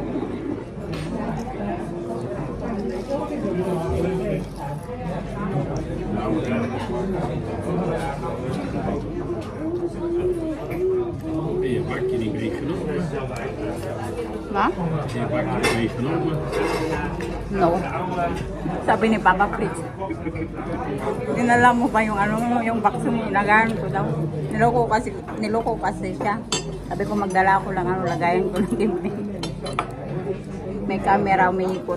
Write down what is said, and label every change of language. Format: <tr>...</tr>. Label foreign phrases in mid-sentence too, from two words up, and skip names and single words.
<nl>En je bakje niet meegenomen. Wat? Je bakje niet meegenomen.</nl> <tl>No. Sabi ni Papa Fritz. Dinala mo pa yung yung box mo, ilagayan ko daw. Niloko kasi siya. Sabi ko magdala ko lang lagayan ko ng timbre. May camera, umiikot.</tl>